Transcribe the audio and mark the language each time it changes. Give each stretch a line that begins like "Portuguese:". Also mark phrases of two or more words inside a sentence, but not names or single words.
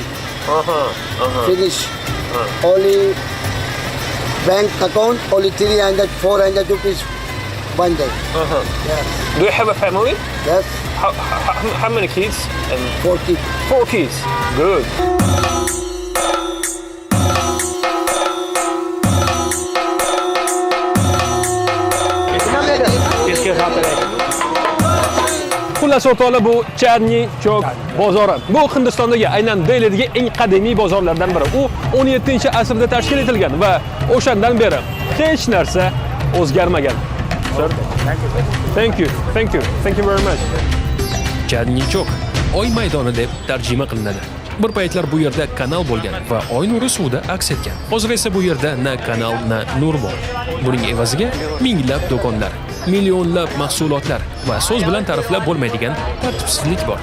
English: Finish. Only bank account, only 300, 400 rupees one day. Yes. Do you have a family? Yes. How many kids? 4 kids. 4 kids. Good.
Uzbek: Xullas o'rtoqlar, bu Chandni Chowk bozori. Bu Hindistondagi aynan Delidagi eng qadimiy bozorlardan biri. U 17-asrda tashkil etilgan va o'shandan beri hech narsa o'zgarmagan.
English: Sir. Thank you very much.
Uzbek: Chandni Chowk Oy maydoni deb tarjima qilinadi. Bir paytlar bu yerda kanal bo'lgan va oy nuri suvda aks etgan. Hozir esa bu yerda na kanal, na nur bor. Buning evaziga minglab do'konlar, millionlab mahsulotlar va so'z bilan ta'riflab bo'lmaydigan tartibsizlik bor.